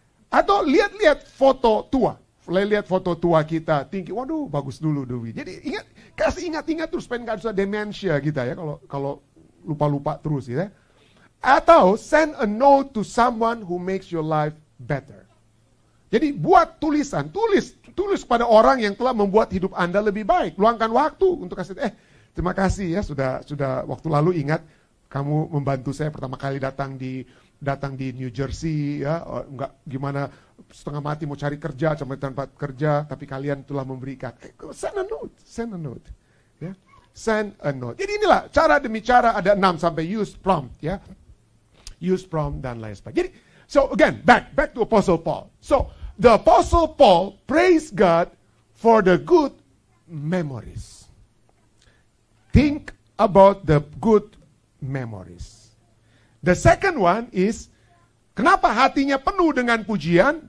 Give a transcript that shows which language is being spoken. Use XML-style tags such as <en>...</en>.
<id>Atau lihat foto tua. Lihat foto tua kita, thinking, waduh bagus dulu Dewi. Jadi kasih ingat terus supaya nggak usah demensia kita ya kalau lupa-lupa terus ya.</id> <en>Atau send a note to someone who makes your life better.</en> <id>Jadi buat tulisan, tulis pada orang yang telah membuat hidup Anda lebih baik. Luangkan waktu untuk kasih, terima kasih ya sudah waktu lalu ingat kamu membantu saya pertama kali datang di New Jersey ya, enggak gimana setengah mati mau cari kerja sampai tempat kerja, tapi kalian telah memberikan.</id> <en>Send a note. Ya. Send a note.</en> <id>Jadi inilah cara demi cara, ada 6 sampai use prompt ya. Use prompt dan lain sebagainya.</id> <en>Jadi, so again, back to Apostle Paul. So, the Apostle Paul praised God for the good memories. Think about the good memories. The second one is,</en> <id>kenapa hatinya penuh dengan pujian?</id>